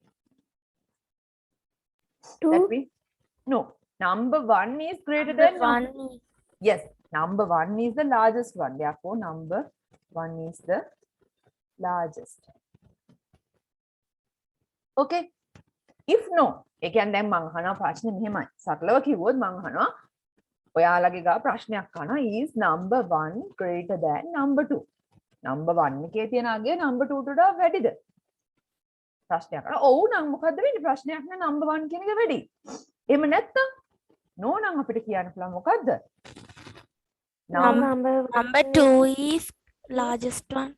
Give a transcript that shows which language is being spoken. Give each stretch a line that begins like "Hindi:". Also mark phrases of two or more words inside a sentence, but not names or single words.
English: That we no. Number 1 is greater than number. One. Yes, number 1 is the largest one. Therefore, number 1 is the largest. Okay. If no,
Sinhala: ඒ කියන්නේ දැන් මං අහන ප්‍රශ්නේ මෙහෙමයි. සරලව කිව්වොත් මං අහනවා ඔයාලගේ ගා ප්‍රශ්නයක් අහනවා
English: is number 1 greater than number 2.
Sinhala: number 1 එකේ තියෙන අගය number 2 ට වඩා වැඩිද? ප්‍රශ්නයක් අහනවා. ඔව් නම් මොකද්ද වෙන්නේ? ප්‍රශ්නයක් නෑ number 1 කියන එක වැඩි. එහෙම නැත්තම් no නම් අපිට කියන්න පුළුවන් මොකද්ද?
English: Number 2 is largest one.